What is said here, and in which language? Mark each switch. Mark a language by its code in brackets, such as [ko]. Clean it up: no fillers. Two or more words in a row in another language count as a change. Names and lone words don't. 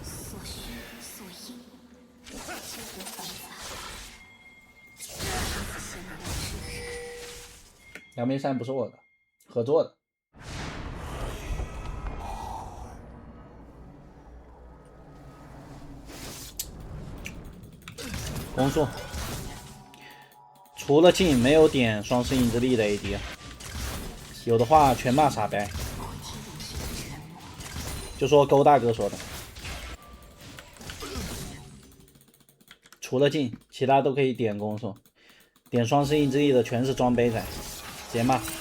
[zh] 杨梅山不是我的，合作的。攻速，除了镜没有點雙生意志力的 AD，有的話全罵傻白。就說勾大哥說的，除了鏡，其他都可以點攻速，點雙生意志力的全是裝杯仔，直接罵。